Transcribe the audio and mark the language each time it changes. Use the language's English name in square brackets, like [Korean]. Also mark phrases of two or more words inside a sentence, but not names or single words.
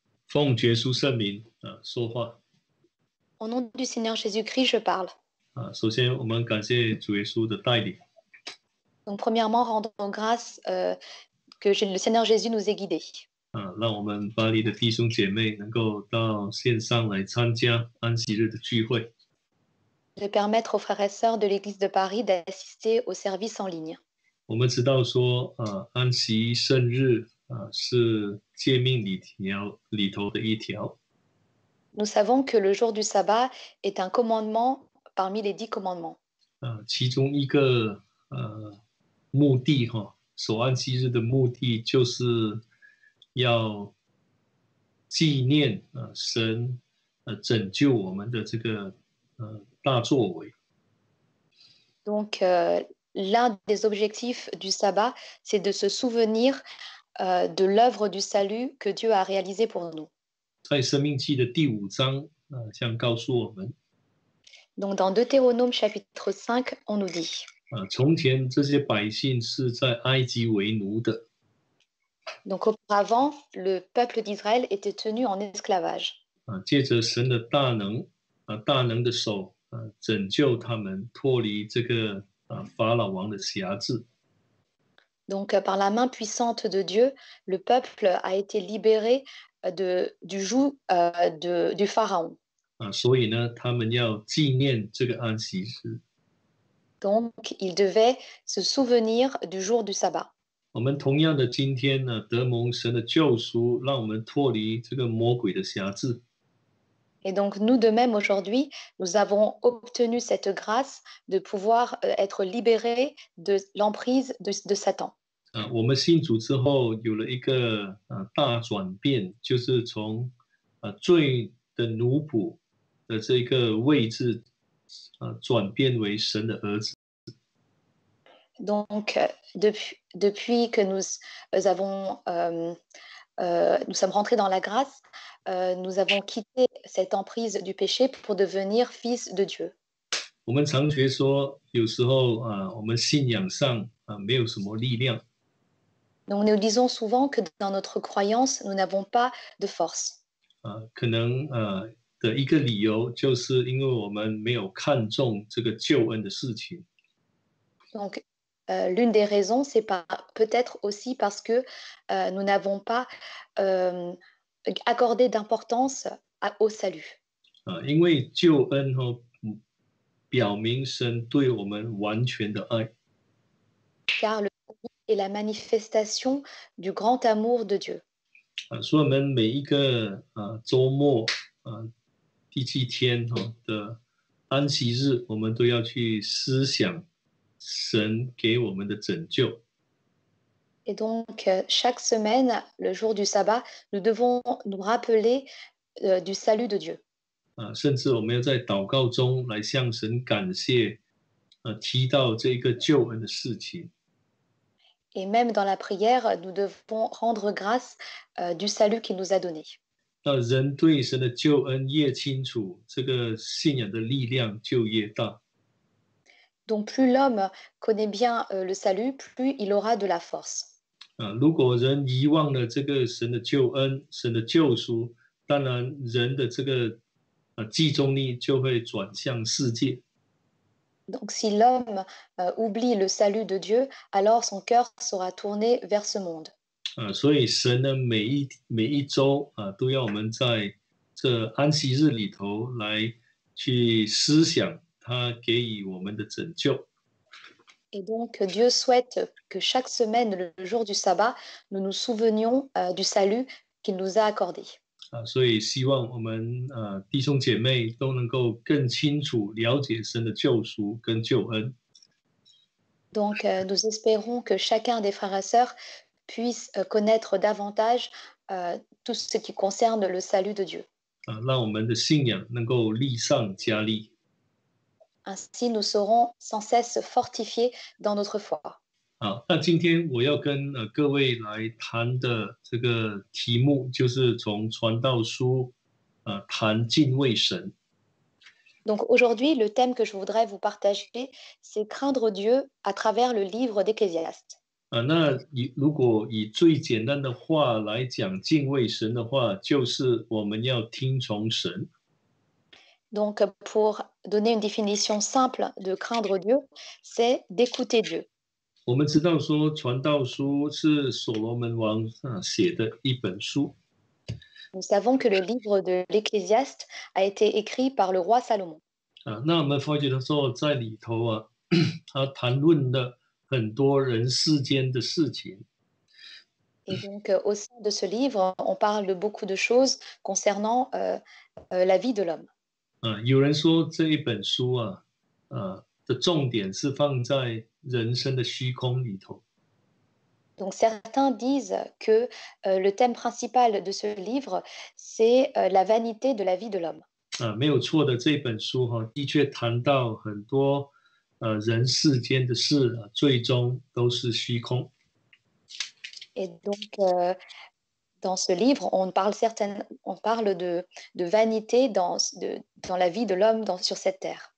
[Chinese] 奉耶稣圣名说话 [French] Au nom du Seigneur Jésus-Christ, je parle. [Chinese] 首先，我们感谢主耶稣的带领 [French] Donc, premièrement, rendons grâce que le Seigneur Jésus nous ait guidés. [Chinese] 让我们巴黎的弟兄姐妹能够到线上来参加安息日的聚会。 [French] De permettre aux frères et sœurs de l'Église de Paris d'assister au service en ligne. [Chinese] 我们知道说，安息圣日是诫命里头的一条。 [French] Nous savons que le jour du sabbat est un commandement parmi les 10 commandements. [Chinese] 其中一个目的守安息日的目的就是要纪念神拯救我们的这个大作为。 [French] Donc, l'un des objectifs du sabbat, c'est de se souvenir de l'œuvre du salut que Dieu a réalisé pour nous. [Chinese] 在申命记的第5章这样告诉我们。 [French] Donc, dans Deutéronome chapitre 5, on nous dit [Chinese] 从前这些百姓是在埃及为奴的。 [French] Donc, auparavant, le peuple d'Israël était tenu en esclavage. [Chinese] 借着神的大能的手拯救他们脱离这个法老王的辖制。 [French] Donc, par la main puissante de Dieu, le peuple a été libéré du joug du Pharaon. [Chinese] 所以呢，他们要纪念这个安息日。 [French] Donc, ils devaient se souvenir du jour du sabbat. [Chinese] 我们同样的今天呢，得蒙神的救赎，让我们脱离这个魔鬼的辖制。 [French] Et donc, nous de même, aujourd'hui, nous avons obtenu cette grâce de pouvoir être libérés de l'emprise de Satan. [Chinese] 我们信主之后有了一个大转变，就是从罪的奴仆的这个位置转变为神的儿子。 [French] Donc, depuis que nous sommes rentrés dans la grâce, nous avons quitté cette emprise du péché pour devenir fils de Dieu. [Chinese] 我们常觉说，有时候我们信仰上没有什么力量。 [French] Donc, nous disons souvent que dans notre croyance, nous n'avons pas de force. [Chinese] 可能的一个理由就是因为我们没有看重这个救恩的事情。 [French] Donc, l'une des raisons, c'est peut-être aussi parce que nous n'avons pas accordé d'importance au salut. [Chinese] 因为救恩表明神对我们完全的爱。 [French] Car le salut est la manifestation du grand amour de Dieu. [Chinese] 所以我们每一个周末第7天的安息日，我们都要去思想神给我们的拯救。 [French] Et donc, chaque semaine, le jour du sabbat, nous devons nous rappeler du salut de Dieu. [Chinese] 甚至我们要在祷告中来向神感谢，提到这个救恩的事情。 [French] Et même dans la prière, nous devons rendre grâce du salut qu'il nous a donné. [Chinese] 那人对神的救恩越清楚，这个信仰的力量就越大。 [French] Donc, plus l'homme connaît bien le salut, plus il aura de la force. [Chinese] 如果人遗忘了这个神的救恩、神的救赎，当然人的这个集中力就会转向世界。 [French] Donc, si l'homme oublie le salut de Dieu, alors son cœur sera tourné vers ce monde. [Chinese] 所以神呢，每一周都要我们在这安息日里头来去思想他给予我们的拯救。 [French] Et donc, Dieu souhaite que chaque semaine, le jour du sabbat, nous nous souvenions du salut qu'il nous a accordé. [Chinese] 所以希望我们弟兄姐妹都能够更清楚了解神的救赎跟救恩。 [French] Donc, nous espérons que chacun des frères et sœurs puisse connaître davantage tout ce qui concerne le salut de Dieu. [Chinese] 让我们的信仰能够力上加力。 [French] Ainsi, nous serons sans cesse fortifiés dans notre foi. [Chinese] 好，那今天我要跟各位来谈的这个题目，就是从传道书谈敬畏神。 [French] Donc aujourd'hui, le thème que je voudrais vous partager, c'est craindre Dieu à travers le livre d'Ecclésiaste. [Chinese] 那如果以最简单的话来讲，敬畏神的话，就是我们要听从神。 [French] Donc, pour donner une définition simple de craindre Dieu, c'est d'écouter Dieu. [Chinese] 我们知道说，《传道书》是所罗门王写的一本书。 [French] Nous savons que le livre de l'Ecclésiaste a été écrit par le roi Salomon. [Chinese] 那我们发觉的时候，在里头他谈论了很多人世间的事情。 [French] Et donc, au sein de ce livre, on parle de beaucoup de choses concernant la vie de l'homme. [Chinese] 有人说这一本书的重点是放在人生的虚空里头。 [French] Donc, certains disent que le thème principal de ce livre, c'est la vanité de la vie de l'homme. [Chinese] 没有错的，这本书的确谈到很多人世间的事最终都是虚空。 [French] Et donc, dans ce livre, on parle de vanité dans la vie de l'homme sur cette terre.